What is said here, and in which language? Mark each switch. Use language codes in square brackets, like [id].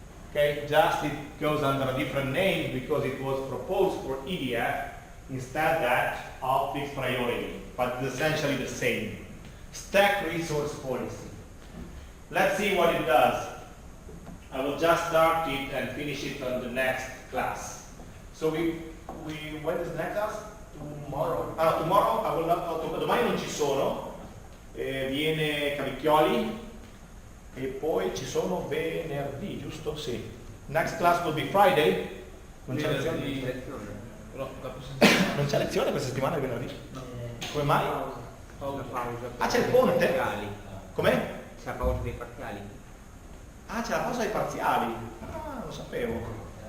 [en] Okay, just it goes under a different name because it was proposed for EDF instead that of fixed priority, but it's essentially the same. Stack resource policy. Let's see what it does. I will just start it and finish it on the next class. So when is the next class? Tomorrow. Tomorrow I will not, [it] domani non ci sono, viene Cavicchioli e poi ci sono venerdì, giusto? Sì. [en] Next class will be Friday. [it] Non c'è lezione? Non c'è lezione questa settimana il venerdì? No. Come mai? Pausa. Ah, c'è il ponte? Parziali. Com'è? C'è la pausa dei parziali. Ah, c'è la pausa ai parziali. Ah, lo sapevo.